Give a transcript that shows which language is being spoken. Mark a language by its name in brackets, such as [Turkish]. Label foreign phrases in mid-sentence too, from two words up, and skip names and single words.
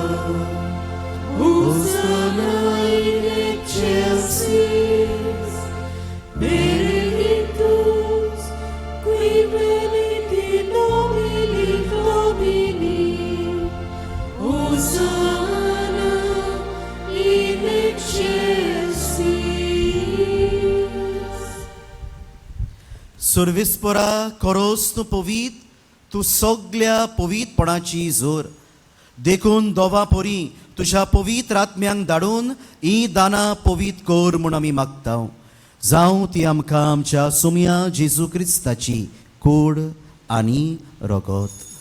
[Latin] Hosanna in excelsis, benedictus, qui venit in nomine Domini, Hosanna in excelsis. [Konkani] सर्वेस्परा खरोच तूं पवित तूं सगळ्या पवितपणाची जोर देखून दोवा पोरी तुज्या पवित्र आत्म्यांक धाडून ही दानां पवित कोर म्हूण आमी मागता जावं ती आमकां आमच्या सोम्या जेजू क्रिस्ताची कूड आनी रगत